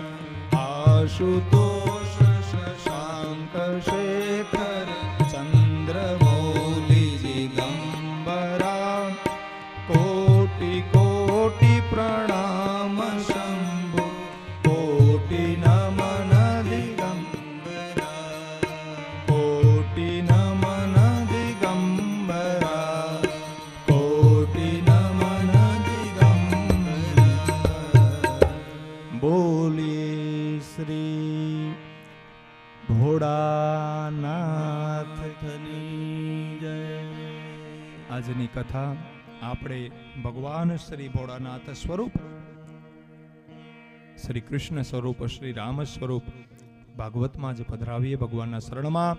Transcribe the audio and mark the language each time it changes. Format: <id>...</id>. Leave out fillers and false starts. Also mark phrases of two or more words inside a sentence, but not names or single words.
<hi>आशुतोष शशांक शेखर चंद्रमौली दिगंबरा कोटि कोटि प्रणाम शंभो कोटि नमन दिगंबरा कोटि नमन दिगंबरा कोटि नमन दिगंबरा. बोलिए श्री</hi> <gu>ભોળાનાથની જય. આજની કથા આપણે ભગવાન શ્રી ભોળાનાથ સ્વરૂપ, શ્રી કૃષ્ણ સ્વરૂપ, શ્રી રામ સ્વરૂપ ભાગવતમાં જ પધરાવીએ ભગવાનના શરણમાં.</gu>